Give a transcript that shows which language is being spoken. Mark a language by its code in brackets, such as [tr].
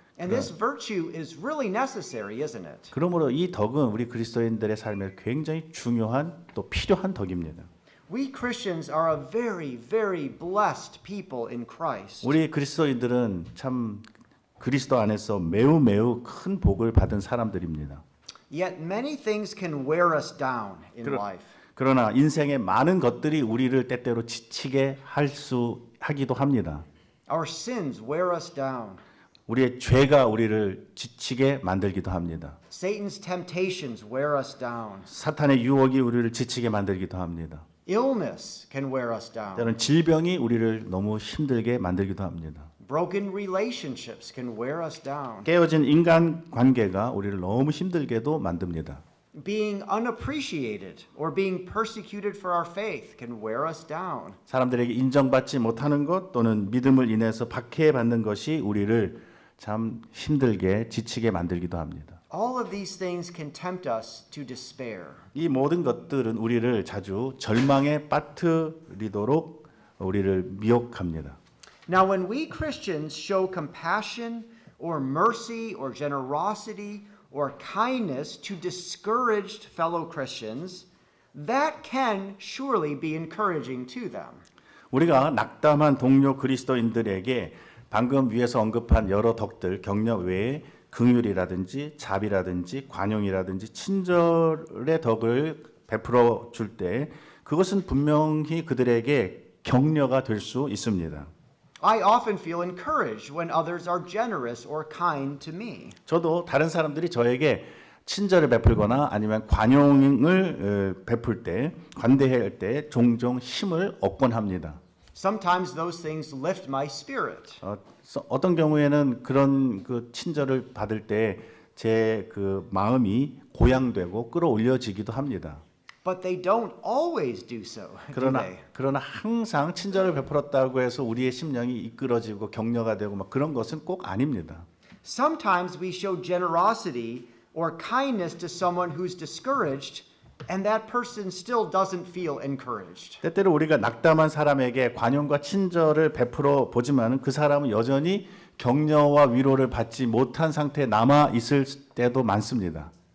[en] And this virtue is really necessary, isn't it? [ko] 그러므로 이 덕은 우리 그리스도인들의 삶에 굉장히 중요한 또 필요한 덕입니다. [en] We Christians are a very, very blessed people in Christ. [ko] 우리 그리스도인들은 참 그리스도 안에서 매우 큰 복을 받은 사람들입니다. [en] Yet many things can wear us down in life. [ko] 그러나 인생의 많은 것들이 우리를 때때로 지치게 하기도 합니다. [en] Our sins wear us down. [ko] 우리의 죄가 우리를 지치게 만들기도 합니다. [en] Satan's temptations wear us down. [ko] 사탄의 유혹이 우리를 지치게 만들기도 합니다. [en] Illness can wear us down. [ko] 때로는 질병이 우리를 너무 힘들게 만들기도 합니다. [en] Broken relationships can wear us down. [ko] 깨어진 인간 관계가 우리를 너무 힘들게도 만듭니다. [en] Being unappreciated or being persecuted for our faith can wear us down. [ko] 사람들에게 인정받지 못하는 것 또는 믿음을 인해서 박해받는 것이 우리를 참 힘들게 지치게 만들기도 합니다. [en] All of these things can tempt us to despair. [ko] 이 모든 것들은 우리를 자주 절망에 빠뜨리도록 우리를 미혹합니다. [en] Now, when we Christians show compassion or mercy or generosity or kindness to discouraged fellow Christians, that can surely be encouraging to them. [ko] 우리가 낙담한 동료 그리스도인들에게 방금 위에서 언급한 여러 덕들, 격려 외에 긍휼이라든지 자비라든지 관용이라든지 친절의 덕을 베풀어 줄 때 그것은 분명히 그들에게 격려가 될 수 있습니다. [en] I often feel encouraged when others are generous or kind to me. [ko] 저도 다른 사람들이 저에게 친절을 베풀거나 아니면 관용을 베풀 때, 관대할 때 종종 힘을 얻곤 합니다. [en] Sometimes those things lift my spirit. [ko] 어떤 경우에는 그런 그 친절을 받을 때 제 그 마음이 고양되고 끌어올려지기도 합니다. [en] But they don't always do so, do they? [ko] 그러나 항상 친절을 베풀었다고 해서 우리의 심령이 이끌어지고 격려가 되고 막 그런 것은 꼭 아닙니다. [en] Sometimes we show generosity or kindness to someone who's discouraged, and that person still doesn't feel encouraged. [ko] 때때로 우리가 낙담한 사람에게 관용과 친절을 베풀어 보지만은 그 사람은 여전히 격려와 위로를 받지 못한 상태에 남아 있을 때도 많습니다.